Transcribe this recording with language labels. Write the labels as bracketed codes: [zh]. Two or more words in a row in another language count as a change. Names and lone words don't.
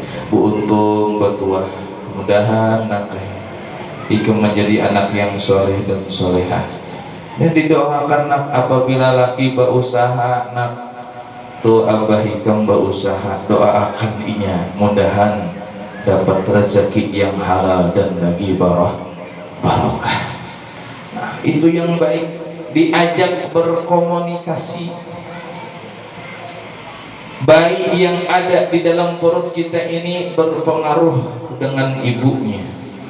[bjn] Bu untung batuah, mudahan nakai ikut menjadi anak yang soleh dan solehah. Dan didoakan nak apabila laki berusaha nak tu abah ikam berusaha, doakan inya mudahan dapat rezeki yang halal dan lagi barokah. [id] Nah, itu yang baik, diajak berkomunikasi. Bayi yang ada di dalam perut kita ini berpengaruh dengan ibunya.